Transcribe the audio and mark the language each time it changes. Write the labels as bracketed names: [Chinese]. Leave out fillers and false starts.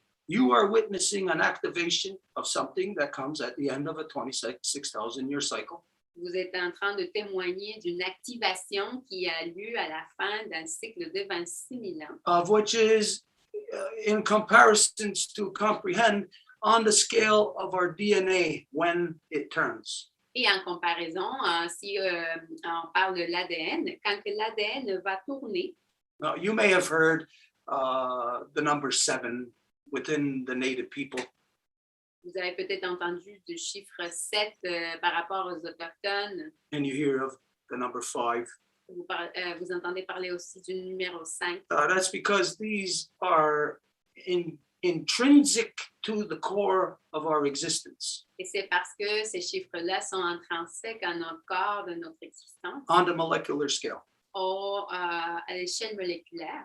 [English] You are witnessing an activation of something that comes at the end of a 26,000 year cycle. [French] Vous êtes en train de témoigner d'une activation qui a lieu à la fin d'un cycle de 26 000 ans. [English] Of which is, in comparisons to comprehend, on the scale of our DNA when it turns. [French] Et en comparaison, si on parle de l'ADN, quand l'ADN va tourner, [English] Now, you may have heard the number 7 within the native people. [French] vous avez peut-être entendu du chiffre 7 par rapport aux autochtones. [English] And you hear of the number 5. [French] Vous entendez parler aussi du numéro 5. [English] That's because these are intrinsic to the core of our existence. [French] Et c'est parce que ces chiffres-là sont intrinsèques à notre corps, de notre existence, [English] On the molecular scale. [French] à l'échelle moléculaire.